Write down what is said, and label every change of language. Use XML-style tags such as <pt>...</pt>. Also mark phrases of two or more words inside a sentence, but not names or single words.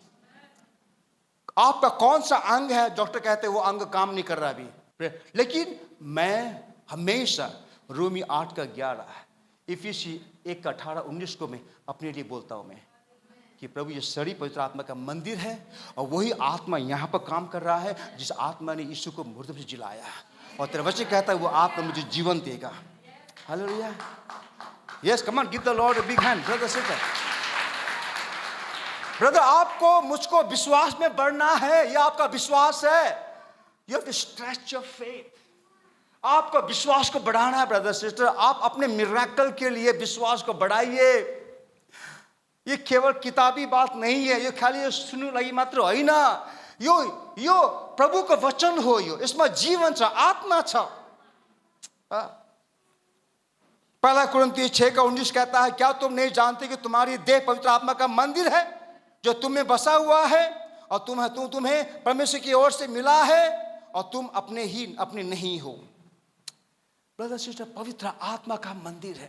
<hi>आपका कौन सा अंग है, डॉक्टर कहते हैं वो अंग काम नहीं कर रहा अभी, लेकिन मैं हमेशा रोमी 8:11, इफिसी 1:18-19 को मैं अपने लिए बोलता हूं मैं कि प्रभु ये शरीर पवित्र आत्मा का मंदिर है और वही आत्मा यहाँ पर काम कर रहा है जिस आत्मा ने यीशु को मुर्दों से जिलाया, और तेरा वचन कहता है वो आत्मा मुझे जीवन देगा। हालेलुया।</hi> <en>yes, come on, give the Lord a big hand brother sister.</en> <hi>ब्रदर, आपको मुझको विश्वास में बढ़ना है, ये आपका विश्वास है।</hi> <en>you have to stretch your faith.</en> <hi>आपका विश्वास को बढ़ाना है</hi> <en>brother sister.</en> <hi>आप अपने मिरेकल के लिए विश्वास को बढ़ाइए। ये केवल किताबी बात नहीं है, ये खाली सुनने लगी मात्र है ना,</hi> <ne>यो प्रभु का वचन हो, यो इसमें जीवन छ, आत्मा छ।</ne> <hi>पहला कुरिन्थी 6:19 कहता है, क्या तुम नहीं जानते कि तुम्हारी देह पवित्र आत्मा का मंदिर है जो तुम में बसा हुआ है और तुम्हें परमेश्वर की ओर से मिला है और तुम अपने नहीं हो।</hi> <en>brother sister,</en> <hi>पवित्र आत्मा का मंदिर है।</hi>